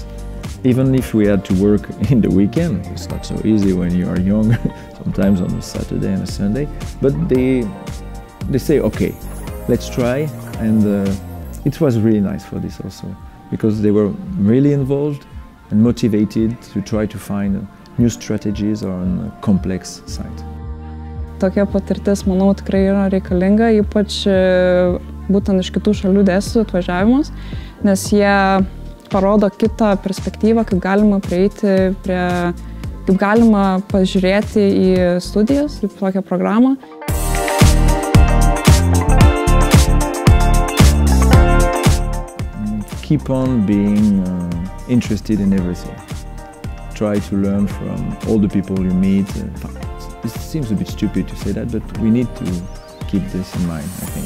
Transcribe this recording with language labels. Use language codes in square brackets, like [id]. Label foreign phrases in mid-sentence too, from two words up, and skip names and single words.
[en] Even if we had to work in the weekend, it's not so easy when you are young, sometimes on a Saturday and a Sunday, but they say, okay, let's try, and it was really nice for this also, because they were really involved and motivated to try to find new strategies on a complex site. [lt] Tokia patirtis, manau, tikrai yra reikalinga, ypač būtent iš kitų šalių dėstytojų atvažiavimas, nes jie parodo kitą perspektyvą, kaip galima prieiti kaip galima pažiūrėti į studijas, į tokią programą. [en] Keep on being interested in everything. Try to learn from all the people you meet. It seems a bit stupid to say that, but we need to keep this in mind, I think.